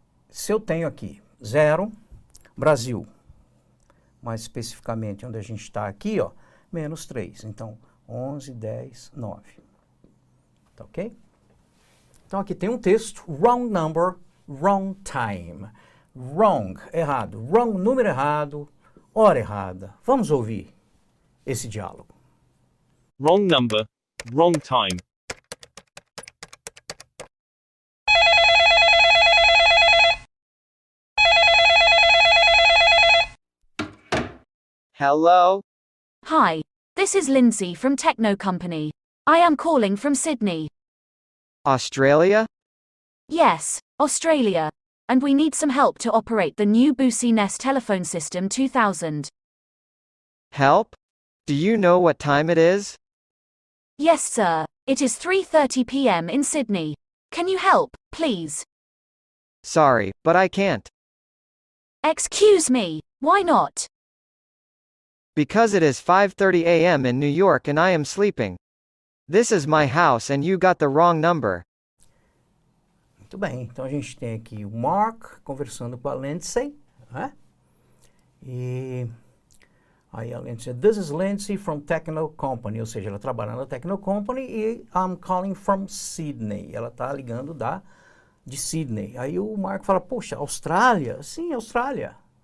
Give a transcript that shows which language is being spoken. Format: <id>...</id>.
<pt>Se eu tenho aqui 0, Brasil, mais especificamente onde a gente está aqui, ó, menos 3. Então, 11, 10, 9. Tá ok? Então aqui tem um texto, wrong number, wrong time. Wrong, errado. Wrong, número errado, hora errada. Vamos ouvir esse diálogo.</pt> <en>Wrong number, wrong time. Hello? Hi, this is Lindsay from Techno Company. I am calling from Sydney. Australia? Yes, Australia. And we need some help to operate the new Boosie Nest telephone system 2000. Help? Do you know what time it is? Yes, sir. It is 3:30 p.m. in Sydney. Can you help, please? Sorry, but I can't. Excuse me, why not? Because it is 5:30 a.m. in New York and I am sleeping. This is my house and you got the wrong number.</en> <pt>Muito bem, então a gente tem aqui o Mark conversando com a Lindsay, né? E aí a Lindsay, this is Lindsay from Techno Company, ou seja, ela trabalha na Techno Company e I'm calling from Sydney. Ela está ligando de Sydney. Aí o Mark fala, poxa, Austrália? Sim, Austrália.</pt>